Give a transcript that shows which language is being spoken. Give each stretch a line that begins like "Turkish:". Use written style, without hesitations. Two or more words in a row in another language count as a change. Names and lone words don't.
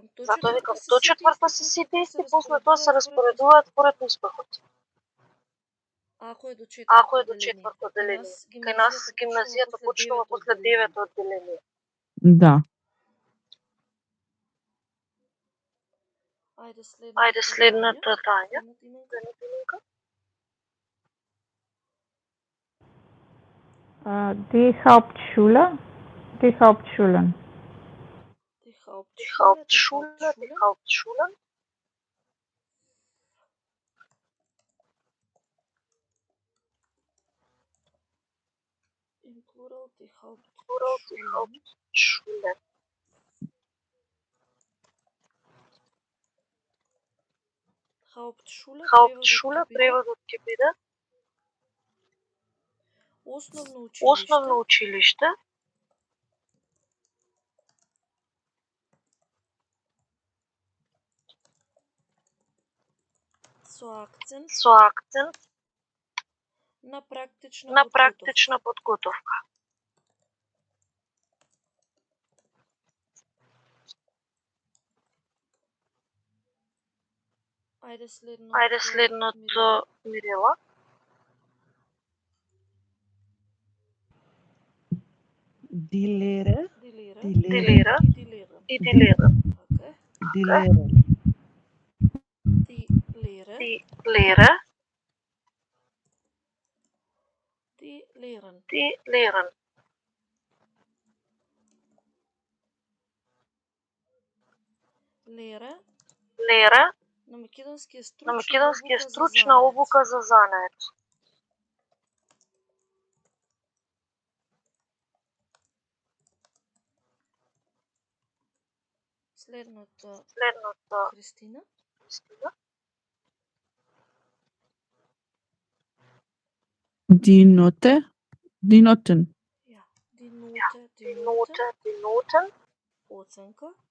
Macedonian: до четврто се сите исти, после тоа се распоредуваат според успехот. Ако е до четврто деление. Кај нас гимназијата почнува после 9-то одделение. Да. Ајде следната Тања.
German: Die Hauptschule, die Hauptschulen. Die Hauptschulen. Im Plural die Hauptschulen. Hauptschule
Macedonian: преводот ќе биде основно училиште. Со акцент на практична подготовка. Ајде следното Мирела.
German: Die Lehre. Die Lehre. Die Lehre. Die Lehre. Die Lehre. Die Lehre. Die Lehren. Die Lehren. Лера.
Macedonian: На македонски е стручна обука за занает. Следното Христина.
German: Die Noten. Ja, die Noten.
Macedonian: Оценка.